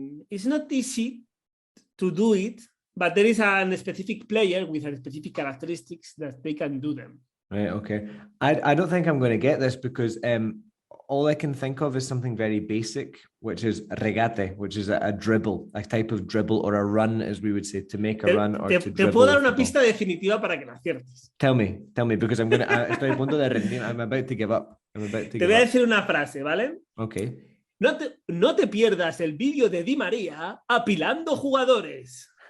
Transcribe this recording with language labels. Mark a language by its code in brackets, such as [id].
[en] It's not easy to do it, but there is a specific player with a specific characteristics that they can do them. Right, okay. I don't think I'm going to get this because all I can think of is something very basic, which is regate, which is a dribble, a type of dribble or a run, as we would say, to make a run or to dribble. [es] Te puedo dar una pista definitiva para que la aciertes. [en] Tell me, because I'm going to, [es] estoy a punto de rendir, [en] I'm about to give up. [es] Te voy a decir una frase, ¿vale? [en] Okay. [es] No te pierdas el vídeo de Di María apilando jugadores.